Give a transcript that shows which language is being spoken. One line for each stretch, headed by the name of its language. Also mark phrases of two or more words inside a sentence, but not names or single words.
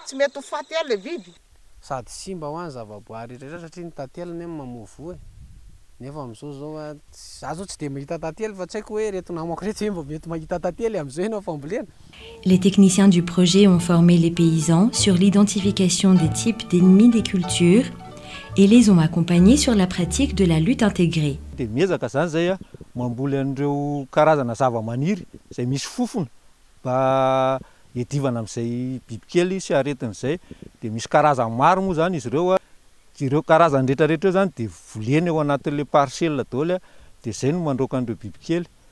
Malagasy: Sady simba ho any zavaboary rehetra satria ny tatelany mamovo e. nefa am'izao zao a za zao tsy de mahita tantely fa tsy haiko hoe reto namako rehetra hoe mba mety mahita tantely am'izao ianao fambolena.
French: Les techniciens du projet ont formé les paysans sur l'identification des types d'ennemis des cultures et les ont accompagnés sur la pratique de la lutte intégrée.
Malagasy: De miezaka zany zay a mamboly an'ireo karazana zava-maniry zay misy fofona mba hiadivana am'izay bibikely sy aretin'izay. De misy karazany maro moa zany izy ireo karazany rehetrarehetra zany de voleny ao anatin'le parcelle daholo de zay no mandroaka an'ireo bibikely.